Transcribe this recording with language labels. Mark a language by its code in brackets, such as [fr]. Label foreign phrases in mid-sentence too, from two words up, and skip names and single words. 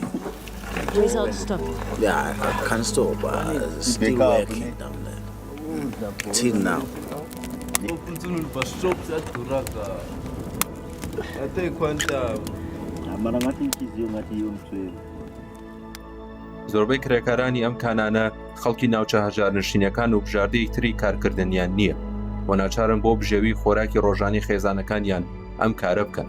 [en] Without stopping? Yeah, I can't stop. Still working down there till now. [ckb] زۆربەی کرێکارانی ئەم کانانە خەڵکی ناوچە هەژارنشینەکان و بژاردەی تری کارکردنیان نییە و ناچارن بۆ بژێوی خۆراکی ڕۆژانی خێزانەکانیان ئەم کارە بکەن.